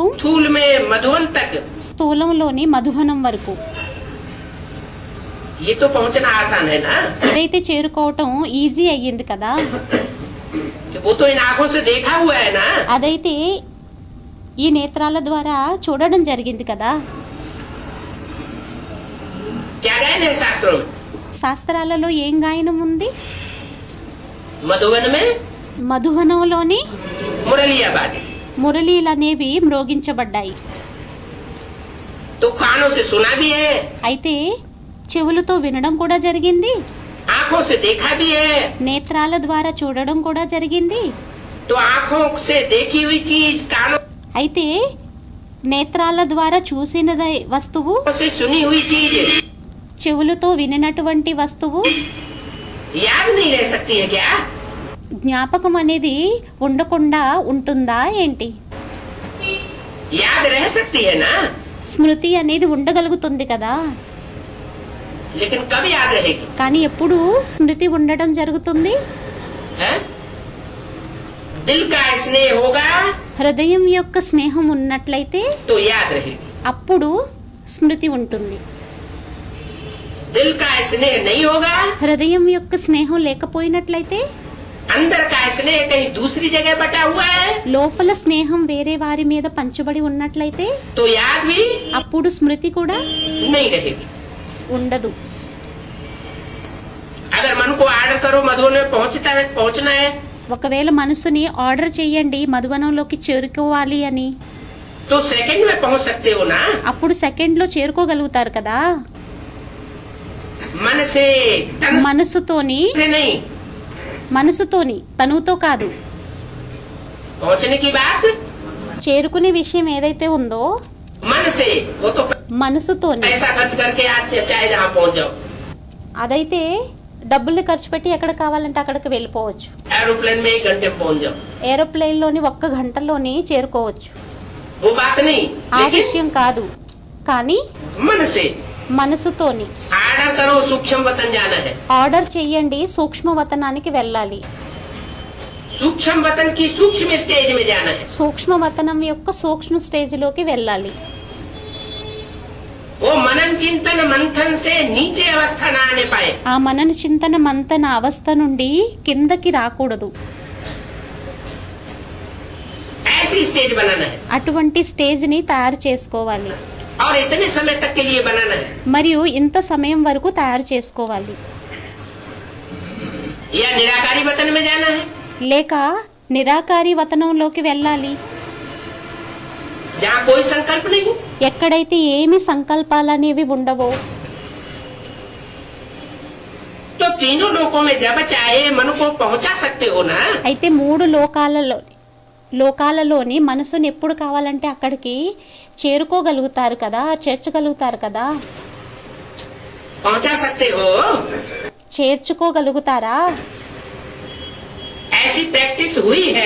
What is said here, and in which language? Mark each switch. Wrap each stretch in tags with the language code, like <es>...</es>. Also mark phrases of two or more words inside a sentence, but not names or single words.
<hi>स्थूल में मधुवन तक,</hi> <te>స్థూలంలోని మధువనం వరకు.</te> <hi>ये तो पहुंचना आसान है ना।</hi> <te>ఇదైతే చేరుకోవటం ఈజీ అయ్యింది కదా.</te> <hi>वो तो इन आंखों से देखा हुआ है ना।</hi> <te>అదైతే ఈ నేత్రాల ద్వారా చూడడం జరిగింది కదా.</te> <hi>क्या गायन है शास्त्रों में?</hi> <te>శాస్త్రాలలో ఏం గాయనం ఉంది?</te> <hi>मधुवन में</hi> <te>మధువనంలోని</te> <hi>मुरलियाबादी।</hi> <te>మురళీలనేవి మ్రోగించబడ్డాయి.</te> <hi>तो कानों से सुना भी है,</hi> <te>అయితే చెవులతో వినడం కూడా జరిగింది,</te> <hi>आंखों से देखा भी है।</hi> <te>నేత్రాల ద్వారా చూడడం కూడా జరిగింది.</te> <hi>तो आंखों से देखी हुई चीज कानों</hi> <te>అయితే నేత్రాల ద్వారా చూసిన వస్తువు,</te> <hi>से सुनी हुई चीज</hi> <te>చెవులతో వినినటువంటి వస్తువు</te> <hi>याद नहीं रह सकती है क्या?</hi> <te>జ్ఞాపకం అనేది ఉండకుండా ఉంటుందా ఏంటి?</te> <hi>याद रह सकती है ना,</hi> <te>స్మృతి అనేది ఉండగలుగుతుంది కదా.</te> <hi>लेकिन कब याद रहेगी?</hi> <te>కానీ ఎప్పుడు స్మృతి ఉండడం జరుగుతుంది?</te> <hi>है? दिल का स्नेह होगा</hi> <te>హృదయం యొక్క స్నేహం ఉన్నట్లయితే</te> <hi>तो याद रहेगी।</hi> <te>అప్పుడు స్మృతి ఉంటుంది.</te> <hi>दिल का स्नेह नहीं होगा,</hi> <te>హృదయం యొక్క స్నేహం లేకపోయినట్లయితే,</te> <hi>अंदर का स्नेह कहीं दूसरी जगह बटा हुआ है</hi> <te>లోపల స్నేహం వేరే వారి మీద పంచబడి ఉన్నట్లయితే</te> <hi>तो याद भी</hi> <te>అప్పుడు స్మృతి కూడా</te> <hi>नहीं रहेगी।</hi> <te>ఉండదు.</te> <hi>अगर मन को आर्डर करो मधुबन में पहुंचना है</hi> <te>ఒకవేళ మనసుని ఆర్డర్ చేయండి మధువనంలోకి చేరుకోవాలి అని,</te> <hi>तो सेकंड में पहुंच सकते हो ना।</hi> <te>అప్పుడు సెకండ్ లో చేరుకోగలుగుతారు కదా.</te> <hi>मन से, तन</hi> <te>మనసుతోని</te> <hi>से नहीं।</hi> <te>తనుతో కాదు.</te> <hi>पहुंचने की बात</hi> <te>చేరుకునే విషయం ఏదైతే ఉందో</te> <hi>मन से, वो तो</hi> <te>మనసుతోని.</te> <hi>पैसा खर्च करके आप चाहे जहाँ पहुंच जाओ।</hi> <te>అదైతే డబ్బుల్ని ఖర్చు పెట్టి ఎక్కడ కావాలంటే అక్కడికి వెళ్ళిపోవచ్చు.</te> <hi>एरोप्लेन में 1 घंटे में पहुंच जाओ,</hi> <te>ఏరోప్లేన్ లోని 1 గంటలోని చేరుకోవచ్చు.</te> <hi>वो बात नहीं।</hi> <te>ఆ</te> <hi>लेकिन</hi> <te>విషయం కాదు. కానీ</te> <hi>मन से</hi> <te>మనసుతోని</te> <hi>आर्डर ऑर्डर करो सूक्ष्म वतन जाना है।</hi> <te>ఆర్డర్ చెయ్యండి, సూక్ష్మవతనానికి వెళ్ళాలి.</te> <hi>सूक्ष्म वतन की सूक्ष्म स्टेज में जाना है।</hi> <te>సూక్ష్మవతనం యొక్క సూక్ష్మ స్టేజ్లోకి వెళ్ళాలి.</te> <hi>वो मनन चिंतन मंथन से नीचे अवस्था न आने पाए।</hi> <te>ఆ మనన చింతన మంతన అవస్థ నుండి కిందకి రాకూడదు.</te> <hi>ऐसी स्टेज बनाना है</hi> <te>అటువంటి స్టేజ్ ని తయారు చేసుకోవాలి.</te> <hi>और इतने समय तक के लिए बनाना है।</hi> <te>మరియు ఇంత సమయం వరకు తయారు చేసుకోవాలి.</te> <hi>या निराकारी वतन में जाना है,</hi> <te>లేక నిరాకారి వతనంలోకి వెళ్ళాలి.</te> <hi>जहाँ कोई संकल्प नहीं,</hi> <te>ఎక్కడైతే ఏమి సంకల్పాలనేవి ఉండవో.</te> <hi>तो तीनों लोकों में जब चाहे मन को पहुंचा सकते हो ना।</hi> <te>అయితే మూడు లోకాలలోని మనసుని ఎప్పుడు కావాలంటే అక్కడికి చేరుకోగలుగుతారు కదా, చేర్చగలుగుతారు కదా.</te> <hi>पहुंचा सकते हो,</hi> <te>చేర్చుకోగలుగుతారా?</te> <hi>ऐसी प्रैक्टिस हुई है।</hi>